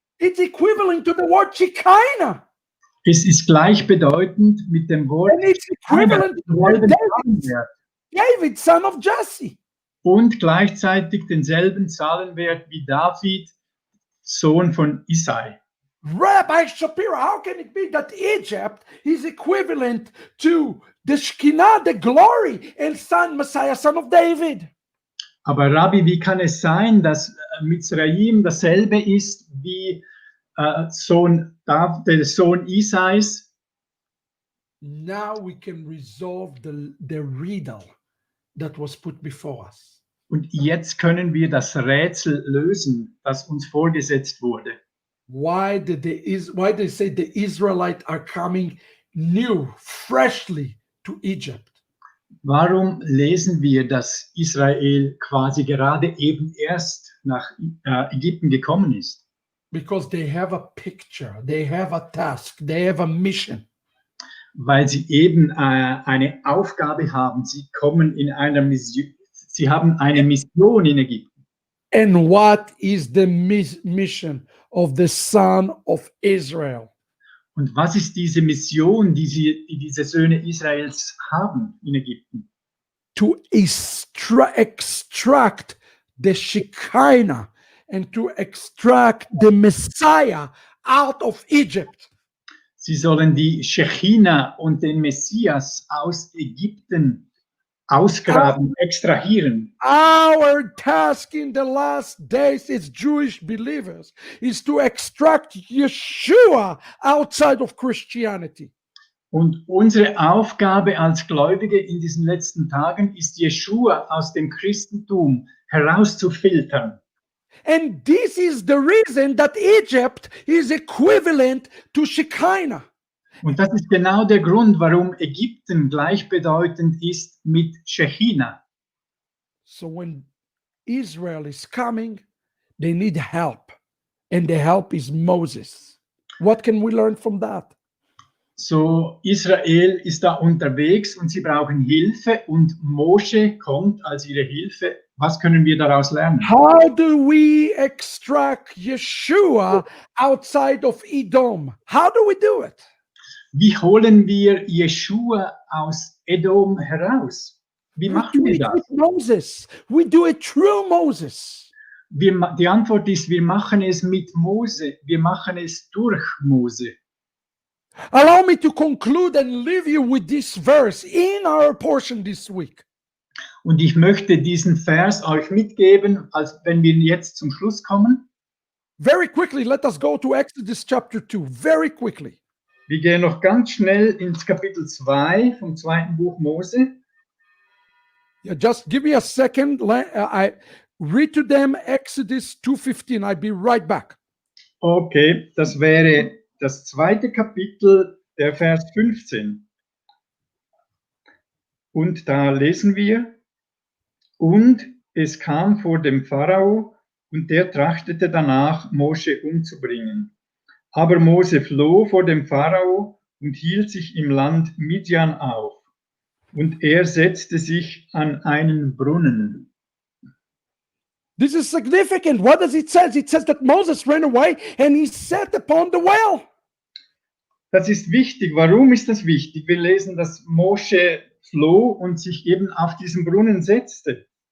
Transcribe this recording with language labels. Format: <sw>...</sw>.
<en>It's equivalent to the word Shekinah.</en> <de>Es ist gleichbedeutend mit dem Wort</de> <en>And it's equivalent to</en> <de>denselben</de> <en>David,</en> <de>Zahlenwert</de> <en>David, son of Jesse.</en> <de>und gleichzeitig denselben Zahlenwert wie David, Sohn von Isai.</de> <en>Rabbi Shapira, how can it be that Egypt is equivalent to the Shekinah, the glory, and son Messiah, son of David?</en> <de>Aber Rabbi, wie kann es sein, dass Mitzrayim dasselbe ist wie der Sohn Isais?</de> <en>Now we can resolve the riddle that was put before us.</en> <de>Und jetzt können wir das Rätsel lösen, das uns vorgesetzt wurde.</de> <en>Why they say the Israelites are coming new, freshly to Egypt?</en> <de>Warum lesen wir, dass Israel quasi gerade eben erst nach Ägypten gekommen ist?</de> <en>Because they have a picture, they have a task, they have a mission.</en> <de>Weil sie eben eine Aufgabe haben. Sie kommen in einer Mission. Sie haben eine Mission in Ägypten.</de> <en>And what is the mission of the son of Israel?</en> <de>Und was ist diese Mission, die diese Söhne Israels haben in Ägypten?</de> <en>To extract the Shekinah and to extract the Messiah out of Egypt.</en> <de>Sie sollen die Shechina und den Messias aus Ägypten ausgraben, extrahieren.</de> <en>Our task in the last days as Jewish believers is to extract Yeshua outside of Christianity.</en> <de>Und unsere Aufgabe als Gläubige in diesen letzten Tagen ist, Jeschua aus dem Christentum herauszufiltern.</de> <en>And this is the reason that Egypt is equivalent to Shekinah.</en> <de>Und das ist genau der Grund, warum Ägypten gleichbedeutend ist mit Shechina.</de> <en>So when Israel is coming, they need help. And the help is Moses. What can we learn from that?</en> <de>So, Israel ist da unterwegs und sie brauchen Hilfe und Mosche kommt als ihre Hilfe. Was können wir daraus lernen?</de> <en>How do we extract Yeshua outside of Edom? How do we do it?</en> <de>Wie holen wir Jeschua aus Edom heraus? Wie</de> <en>We</en> <de>machen</de> <en>do</en> <de>wir</de> <en>it</en> <de>das?</de> <en>with Moses. We do it through Moses.</en> <de>Die Antwort ist, wir machen es mit Mose. Wir machen es durch Mose.</de> <en>Allow me to conclude and leave you with this verse in our portion this week.</en> <de>Und ich möchte diesen Vers euch mitgeben, als wenn wir jetzt zum Schluss kommen.</de> <en>Very quickly, let us go to Exodus chapter 2. Very quickly.</en> <de>Wir gehen noch ganz schnell ins Kapitel 2 vom zweiten Buch Mose.</de> <en>Yeah, just give me a second. I read to them Exodus 2:15. I'll be right back.</en> <de>Okay, das wäre das zweite Kapitel, der Vers 15. Und da lesen wir: Und es kam vor dem Pharao und der trachtete danach, Mose umzubringen. Aber Mose floh vor dem Pharao und hielt sich im Land Midian auf. Und er setzte sich an einen Brunnen.</de> <en>This is significant. What does it say? It says that Moses ran away and he sat upon the well.</en> <de>Das ist wichtig. Warum ist das wichtig? Wir lesen, dass Mose floh und sich eben auf diesen Brunnen setzte.</de>